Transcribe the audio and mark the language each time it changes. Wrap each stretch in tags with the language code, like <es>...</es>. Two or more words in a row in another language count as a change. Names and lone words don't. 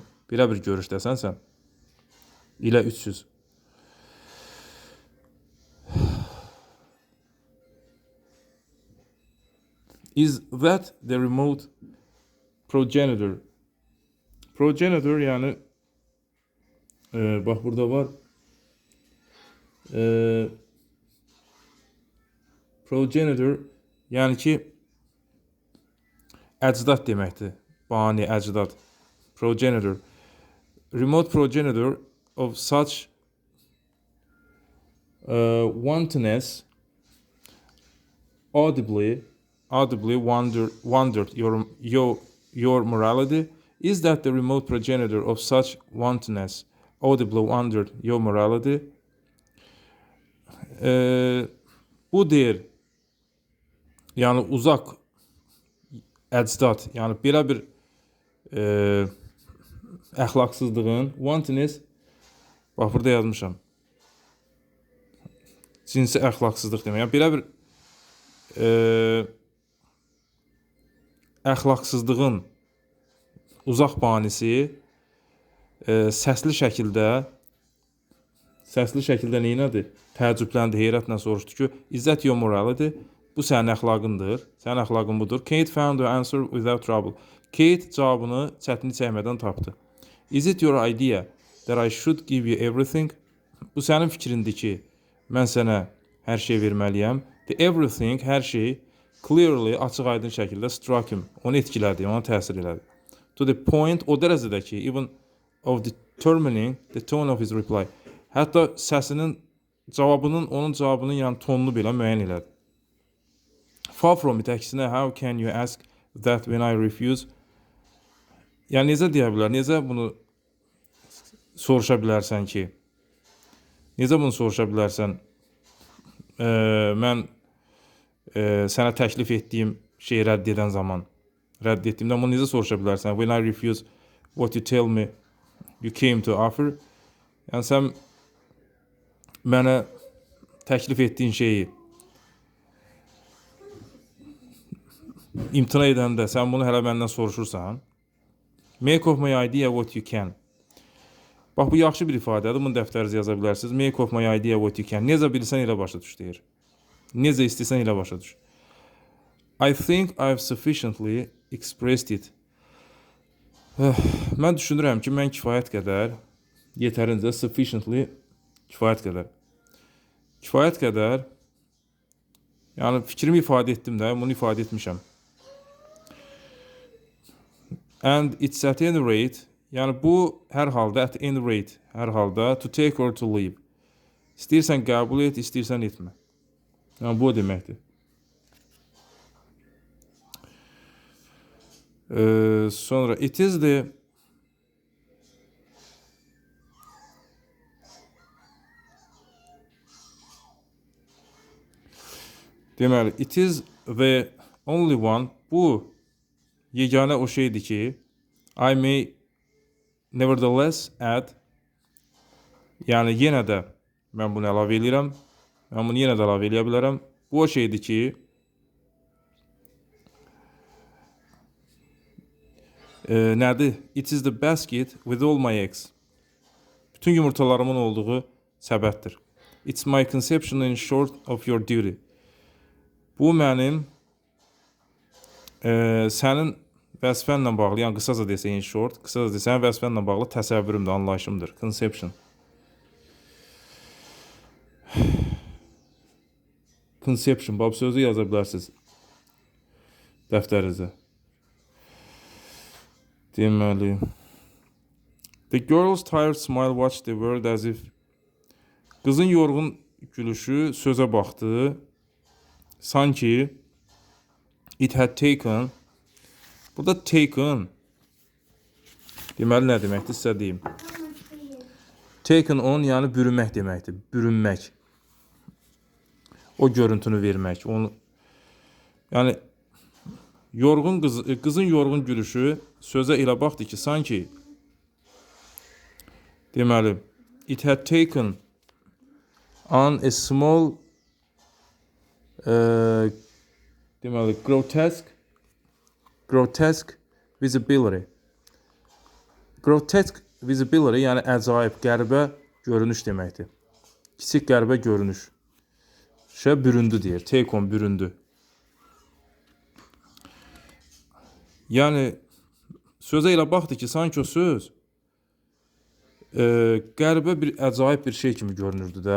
<az>Belə bir görüşdəsən sən. İlə 300.</az> <en>Is that the remote progenitor?</en> <az>Progenitor yani bak burada var. Progenitor yani ki əcdad deməkdir. Bani, əcdad. Progenitor.</az> <en>Remote progenitor of such wantonness audibly wondered your morality. Is that the remote progenitor of such wantonness audibly wondered your morality?</en> <az>Bu deyir, yəni uzaq əcdad, yəni belə bir əxlaqsızlığın, wantonness, bax burada yazmışam, cinsi əxlaqsızlıq demək, yəni belə bir əxlaqsızlığın uzaq banisi səsli şəkildə neynədir? Təəccübləndi, heyrətlə soruşdu ki,</az> <en>is that your morality?</en> <az>Bu sənin əxlaqındır, sənin əxlaqın budur.</az> <en>Kate found the answer without trouble.</en> <az>Kate cavabını çətinlik çəkmədən tapdı.</az> <en>Is it your idea that I should give you everything?</en> <az>Bu sənin fikrindir ki, mən sənə hər şey verməliyəm.</az> <en>The everything,</en> <az>hər şey, clearly, açıq aydın şəkildə</az> <en>struck him.</en> <az>Onu etkilədi, ona təsir elədi.</az> <en>To the point,</en> <az>o dərəcədə ki,</az> <en>even of determining the tone of his reply.</en> <az>Hətta səsinin, onun cavabının yəni tonunu belə müəyyən elədi.</az> <en>Far from it, əksinə, how can you ask that when I refuse?</en> <az>Yəni necə deyə bilər, necə bunu soruşa bilərsən ki, necə bunu soruşa bilərsən, mən sənə təklif etdiyim şeyi rədd edən zaman, rədd etdiyimdə bunu necə soruşa bilərsən?</az> <en>When I refuse what you tell me you came to offer.</en> <az>Yəni sən mənə təklif etdiyin şeyi imtina edəndə sən bunu hələ məndən soruşursan.</az> <en>Make of my idea what you can.</en> <az>Bax, bu yaxşı bir ifadədir. Bunu dəftərinizə yaza bilərsiniz.</az> <en>Make of my idea what you can.</en> <az>Necə bilirsən elə başa düş deyir. Necə istəyirsən elə başa düş.</az> <en>I think I've sufficiently expressed it.</en> <az>Mən düşünürəm ki, mən kifayət qədər, yetərincə, sufficiently, kifayət qədər. Kifayət qədər, yəni fikrimi ifadə etdim də, bunu ifadə etmişəm.</az> <en>And it's at any rate,</en> <az>yəni bu hər halda,</az> <en>at any rate,</en> <az>hər halda,</az> <en>to take or to leave.</en> <az>İstəyirsən qəbul et, istəyirsən etmə. Yəni bu o deməkdir. Sonra,</az> <en>it is the deməli, it is the only one,</en> <az>bu yeganə o şeydir ki,</az> <en>I may nevertheless add,</en> <az>yəni yenə də mən bunu əlavə edirəm, mən bunu yenə də əlavə eləyə bilərəm. Bu o şeydir ki, nədir?</az> <en>It is the basket with all my eggs.</en> <az>Bütün yumurtalarımın olduğu səbətdir.</az> <en>It's my conception in short of your duty.</en> <az>Bu mənim sənin vəzifənlə bağlı, yəni qısaca desə</az> <en>in short,</en> <az>qısaca desə vəzifənlə bağlı təsəvvürümdür, anlayışımdır.</az> <en>Conception. conception.</en> <az>Bab sözü yaza bilərsiniz dəftərinizə. Deməli.</az> <en>The girl's tired smile watched the world as if.</en> <az>Qızın yorğun gülüşü sözə baxdı.</az> <en>Sanki it had taken.</en> <az>Burada taken. Deməli nə deməkdir? Sizə deyim.</az> <en>Taken on</en> <az>yəni bürünmək deməkdir. Bürünmək. O görüntünü vermək. Onu yəni yorğun qızın yorğun gülüşü sözə elə baxdı ki, sanki deməli</az> <en>it had taken on a small</en> <az>deməli</az> <en>grotesque visibility. Grotesque visibility</en> <az>yəni əcaib, qəribə görünüş deməkdir. Kiçik qəribə görünüş. Büründü deyir.</az> <en>Take on</en> <az>büründü. Yəni sözə elə baxdı ki, sanki o söz qəribə bir, əcaib bir şey kimi görünürdü də.</az>